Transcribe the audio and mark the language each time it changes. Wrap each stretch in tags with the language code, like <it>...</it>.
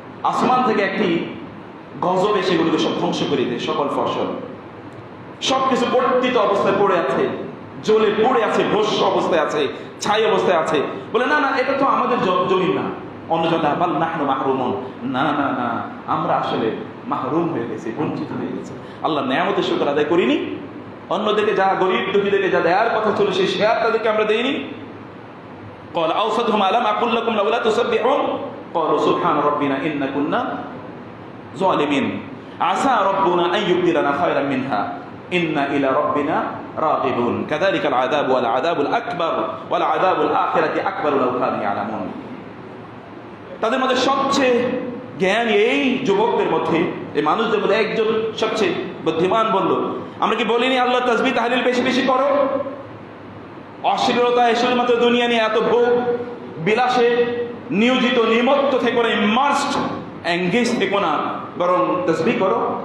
<bn>আসমান থেকে একটি গজবে সেগুলোকে সব ধ্বংস করে দেয়, সকল ফসল, সবকিছু পতিত অবস্থায় পড়ে আছে, জ্বলে পড়ে আছে, ভস্ম অবস্থায় আছে, ছাই অবস্থায় আছে। বলে না না, এটা তো আমাদের জমি না, অন্যজন</bn> <ar>বাল নাহনু মাহরুমুন,</ar> <bn>না না না, আমরা আসলে মাহরুম হয়ে গেছি, বঞ্চিত হয়ে গেছি, আল্লাহ নেয়ামতের শুকর আদায় করিনি, অন্যদেরকে যা গরিব দুঃখীদেরকে যা দেওয়ার কথা ছিল সেই শেয়ার তাদেরকে আমরা দেইনি।</bn> <ar>قال أوسطهم ألم أقل لكم لولا تسبحون قالوا سبحان ربنا إنا كنا ظالمين عسى ربنا أن يبدلنا خيرا منها إنا إلى ربنا راغبون كذلك العذاب والعذاب الأكبر والعذاب الآخرة أكبر لو كانوا يعلمون।</ar> <bn>তাদের মধ্যে সবচেয়ে জ্ঞানী এই যুবকদের মধ্যে, এই মানুষদের মধ্যে একজন সবচেয়ে বুদ্ধিমান বলল, আমরা কি বলিনি আল্লাহ তাসবিহ তাহলিল বেশি বেশি করো? অশ্লীলতা শুধুমাত্র দুনিয়া নিয়ে এত ভোগ বিলাসে নিয়োজিত নিমত্ত থেকে না,</bn> <en>immersed engage</en> <bn>থেকো না, বরং তাসবিহ করো।</bn>